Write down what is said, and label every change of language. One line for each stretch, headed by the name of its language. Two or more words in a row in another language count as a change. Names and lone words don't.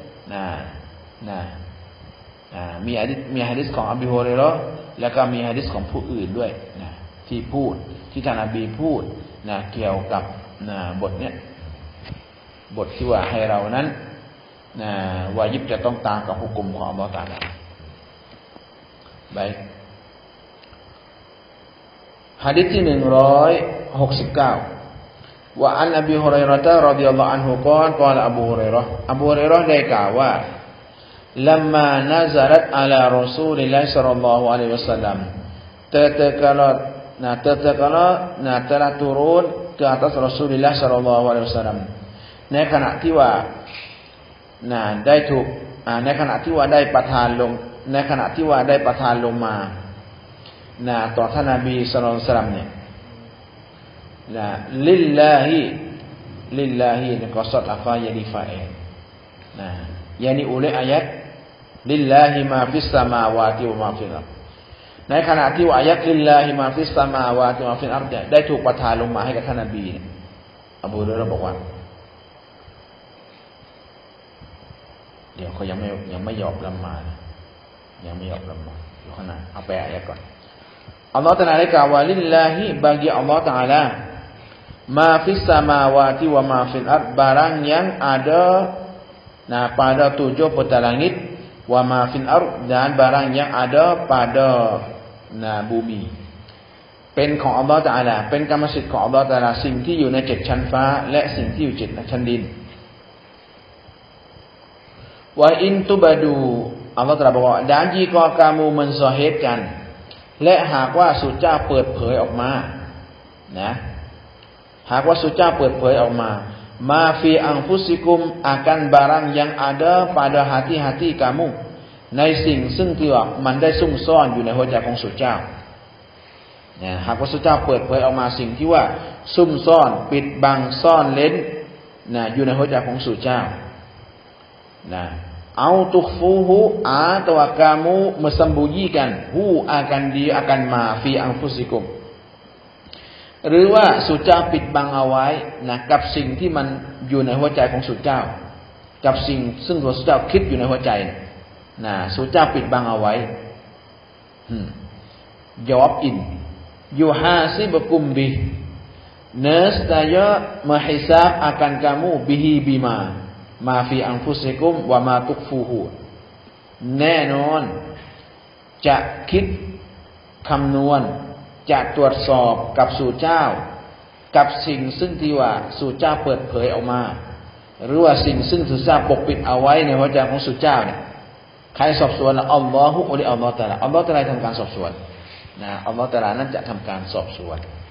Thai: มีหะดีษของอบูฮุรัยเราะห์แล้วก็มีหะดีษของผู้อื่นด้วยที่พูดที่ท่านนบีพูดเกี่ยวกับบทเนี้ยบทที่ว่าให้เรานั้นวาญิบจะต้องตามกับหุกุมของอัลเลาะห์ตะอาลา
Malay: baik hadis
Thai: ที่169ว่า
Arabic: عن أبي هريرة رضي الله عنه
Thai: กล่าวอบูฮุรัยเราะห์ได้กล่าวว่า
Arabic: لما نزلت على رسول الله صلى الله عليه وسلم
Malay: telah turun ke atas Rasulullah
Arabic: صلى الله عليه وسلم
Thai: ในขณะที่ว่าได้ถูกในขณะที่ว่าได้ประทานลงในขณะที่ว่าได้ประทานลงมาต่อท่านนบี
Arabic: صلى الله عليه وسلم
Thai: เนี่ย ลิลลาฮิ qasad afaya li fa'il
Malay: yani oleh ayat
Arabic: لله ما في السماوات وما في الأرض
Thai: ในขณะที่ว่า
Arabic: آية لله ما في السماوات وما في الأرض
Thai: ได้ถูกประทานลงมาให้กับท่านนบีอบูฮุรัยเราะห์บอกว่า เดี๋ยวเขายังไม่ยอมละหมาดยังไม่ยอมละหมาดอยู่ข้างหน้าเอาไปอายะก่อนอัลเลาะห์ตะอาลาได้กล่าวว่าลิลลาฮิ
Malay: bagi Allah Taala
Arabic: ما في السماوات وما في الأرض
Malay: barang yang ada pada 7 petal langit
Arabic: وما في الأرض
Malay: dan barang yang ada pada
Thai: bumi เป็นของอัลเลาะห์ตะอาลาเป็นกรรมสิทธิ์ของอัลเลาะห์ตะอาลาสิ่งที่อยู่ใน7ชั้นฟ้าและสิ่งที่อยู่7ชั้นดิน
Arabic: وإن تبدوا
Thai: อัลลอฮฺตรัสบอกว่า
Malay: dan jika kamu menzahirkan
Thai: และหากว่าสุเจ้าเปิดเผย ออกมานะหากว่าสุเจ้าเปิดเผยออกมา
Arabic: ما في أنفسكم
Malay: akan barang yang ada pada hati-hati kamu
Thai: ในสิ่งซึ่งที่ว่ามันได้ ซุ่มซ่อนอยู่ในหัวใจของสุเจ้านะหากว่าสุเจ้าเปิดเผยออกมาสิ่งที่ว่าซุ่ม ซ่อนปิดบังซ่อนเร้นนะอยู่ในหัวใจของสุเจ้านะ
Arabic: أو تخفوه
Malay: atau kamu mesembunyikan hu akan dia akan
Arabic: ما في أنفسكم
Thai: หรือว่าสุเจ้าปิดบังเอาไว้นะกับสิ่งที่มันอยู่ในหัวใจของสุเจ้ากับสิ่งซึ่งตัวสุเจ้าคิดอยู่ในหัวใจนะสุเจ้าปิดบังเอาไว้
Arabic: جواب إن يحاسبكم به
Malay: nescaya menghisab akan kamu
Arabic: به بما ما في أنفسكم وما تخفوه
Thai: แน่นอนจะ คิดคำนวณจะตรวจสอบกับสู่เจ้ากับสิ่งซึ่งที่ว่าสู่เจ้าเปิดเผยออกมาหรือว่าสิ่งซึ่งสู่เจ้าปกปิดเอาไว้ในหัวใจของสู่เจ้าเนี่ยใครสอบสวนอัลลอฮฺอุลิอัลลอฮฺตะอาลาอัลลอฮฺตะอาลาทำการสอบสวนนะอัลลอฮฺตะอาลานั้นจะทำการสอบสวน